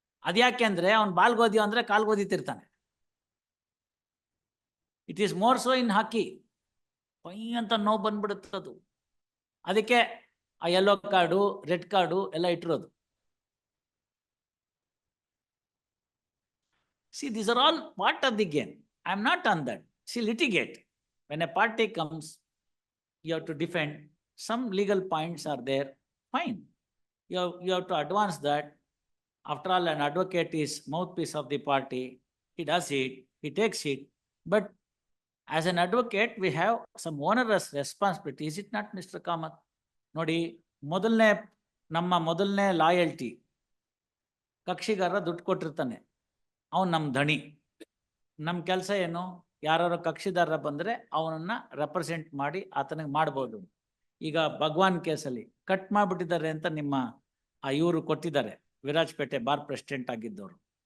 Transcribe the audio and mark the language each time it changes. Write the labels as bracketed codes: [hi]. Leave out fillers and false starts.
[kn] ಅದ್ಯಾಕೆ ಅಂದ್ರೆ ಅವ್ನು ಬಾಲ್ ಓದಿಯೋ ಅಂದ್ರೆ ಕಾಲ್ ಓದಿತಿರ್ತಾನೆ. [en] it is more so in hockey, [kn] pi ಅಂತ ನೋವು ಬಂದ್ಬಿಡುತ್ತದು. ಅದಕ್ಕೆ ಆ ಯೆಲ್ಲೋ ಕಾರ್ಡು, ರೆಡ್ ಕಾರ್ಡು ಎಲ್ಲ ಇಟ್ಟಿರೋದು. [en] See, these are all part of the game. I am not on that. See, litigate. When a party comes, you have to defend. Some legal points are there. Fine. You have to advance that. After all, an advocate is mouthpiece of the party. He does it. He takes it. But as an advocate, we have some onerous responsibility. Is it not, Mr. Kamath? [kn] ನೋಡಿ, ನಮ್ಮ ಮೊದಲನೇ loyalty, ಕಕ್ಷಿಗಾರ ದುಡ್ಡು ಕೊಟ್ಟಿರ್ತಾನೆ, ಅವನು ನಮ್ಮ ಧಣಿ. ನಮ್ಮ ಕೆಲಸ ಏನು? ಯಾರು ಕಕ್ಷಿದಾರ ಬಂದರೆ ಅವನನ್ನ ರೆಪ್ರೆಸೆಂಟ್ ಮಾಡಿ ಆತನಿಗೆ ಮಾಡ್ಬೋದು. ಈಗ ಭಗವಾನ್ ಕೇಸಲ್ಲಿ ಕಟ್ ಮಾಡಿಬಿಟ್ಟಿದ್ದಾರೆ ಅಂತ ನಿಮ್ಮ ಇವರು ಕೊಟ್ಟಿದ್ದಾರೆ, ವಿರಾಜಪೇಟೆ ಬಾರ್ ಪ್ರೆಸಿಡೆಂಟ್ ಆಗಿದ್ದವರು.